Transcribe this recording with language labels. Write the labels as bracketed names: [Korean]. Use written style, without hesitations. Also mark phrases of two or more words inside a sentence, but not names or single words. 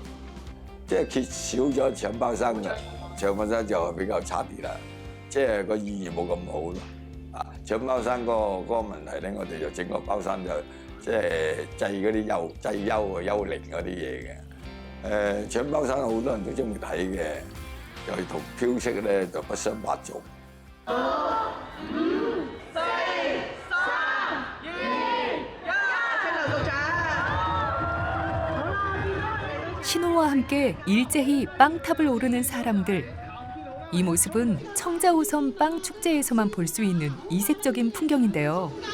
[Cantonese] 即係缺少咗搶包山嘅，搶包山就比較差啲啦，即係個意義冇咁好咯。啊，搶包山嗰個問題咧，我哋就整個包山就即係祭嗰啲幽靈嗰啲嘢嘅。搶包山好多人都中意睇嘅， rồi thuộc phiếu sắc đây rồi có sớm bát chục. [Korean] 신호와 함께 일제히 빵탑을 오르는 사람들. 이 모습은 청자오섬 빵 축제에서만 볼 수 있는 이색적인 풍경인데요.